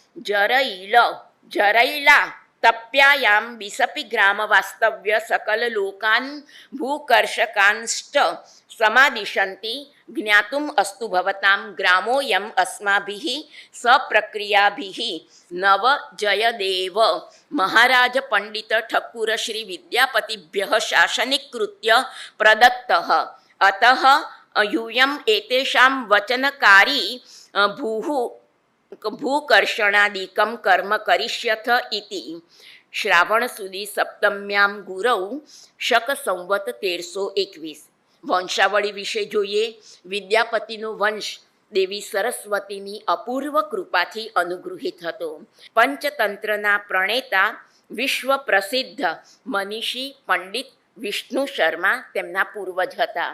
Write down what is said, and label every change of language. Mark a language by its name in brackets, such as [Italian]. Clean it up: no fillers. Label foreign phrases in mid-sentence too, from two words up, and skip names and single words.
[Sanskrit] જરૈલા તપ્યાયામ બિસપી ગ્રામ વાસ્તવ્ય સકલ લોકાન ભૂકર્ષકાંષ્ટ સમાદિશંતિ જ્ઞાતુમ અસ્તુ ભવતામ ગ્રામોયમ અસ્માભિઃ સપ્રક્રિયાભિઃ નવ જયદેવ મહારાજ પંડિત ઠક્કુર શ્રી વિદ્યાપતિભ્યઃ શાસનિકૃત્ય પ્રદત્તઃ અતઃ यूयम एतेषां वचनकारी भूकर्षणादिकं कर्म करिष्यथ इति. श्रावण सुदी सप्तम्याम गुरौ शक संवत 1321. [Gujarati] વંશાવળી વિશે જોઈએ. વિદ્યાપતિનો વંશ દેવી સરસ્વતીની અપૂર્વ કૃપાથી અનુગૃહિત હતો. પંચતંત્રના પ્રણેતા વિશ્વ પ્રસિદ્ધ મનીષી પંડિત વિષ્ણુ શર્મા તેમના પૂર્વજ હતા.